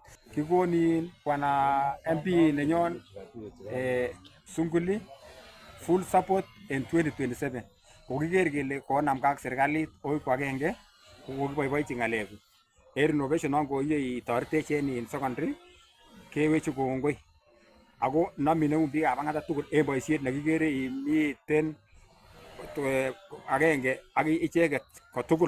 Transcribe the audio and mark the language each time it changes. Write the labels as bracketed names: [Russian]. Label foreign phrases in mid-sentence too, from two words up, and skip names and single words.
[Kalenjin] Kikonin bwana MP nenyon Sunguli [English] full support in 2027. [Kalenjin] Kokiker kele konamgei ak serikalit oi ko agenge kokiboiboichi ng'alechu. Renovation non koye itoretech en secondary kewechi kongoi. Ako nomine biikab Ang'ata tugul en boisiet nekikere imiten agenge ak icheket kotugul.